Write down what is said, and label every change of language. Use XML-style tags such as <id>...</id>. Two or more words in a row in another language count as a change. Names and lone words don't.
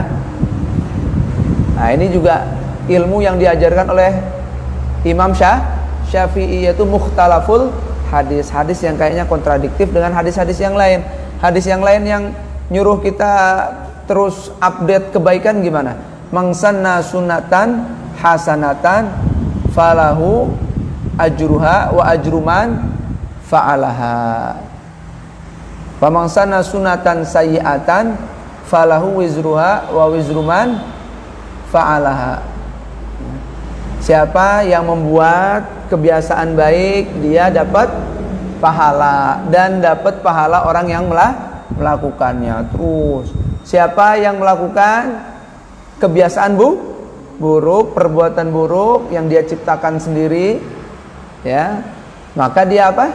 <id>Nah, ini juga ilmu yang diajarkan oleh Imam Syafi'i, yaitu</id> <ar>مختلف الحديث.</ar> <id>Hadis yang kayaknya kontradiktif dengan hadis-hadis yang lain. Hadis yang lain yang nyuruh kita terus update kebaikan gimana?</id> <ar>من سن سنة حسنة فله أجرها وأجر من فعلها. ومن سن سنة سيئة فله وزرها ووزر من فعلها.</ar> <id>Siapa yang membuat kebiasaan baik, dia dapat pahala dan dapat pahala orang yang melakukannya. Terus siapa yang melakukan kebiasaan buruk, perbuatan buruk yang dia ciptakan sendiri, ya, maka dia apa?</id>